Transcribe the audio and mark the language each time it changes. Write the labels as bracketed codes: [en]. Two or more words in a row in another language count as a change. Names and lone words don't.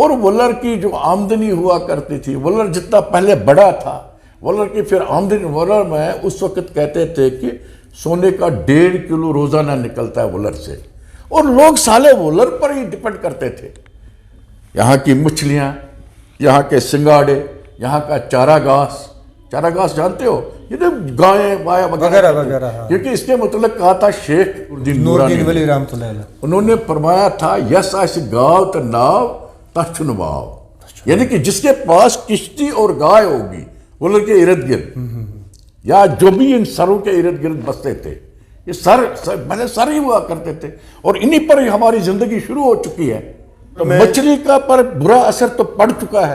[ur] اور وولر کی جو آمدنی ہوا کرتی تھی, وولر جتنا پہلے بڑا تھا, وولر کی پھر آمدنی, وولر میں اس وقت کہتے تھے کہ سونے کا 1.5 کلو روزانہ نکلتا ہے وولر سے, اور لوگ سالے وولر پر ہی ڈپینڈ کرتے تھے. یہاں کی مچھلیاں, یہاں کے سنگاڑے, یہاں کا چارہ گھاس جانتے ہو, یہ تو گائیں وغیرہ وغیرہ, کیونکہ اس کے متعلق کہا تھا شیخ نورالدین ولی رحمۃ اللہ علیہ, انہوں نے فرمایا تھا [ks] یس آسہِ گاو تو ناو تتھ چھُنہٕ واو, [ur] یعنی کہ جس کے پاس کشتی اور گائے ہوگی وولر کے ارد گرد, یا جو بھی ان سروں کے ارد گرد بستے تھے, یہ سر ہی ہوا کرتے تھے, اور انہی پر ہی ہماری زندگی شروع ہو چکی ہے. تو مچھلی کا پر برا اثر تو پڑ چکا ہے.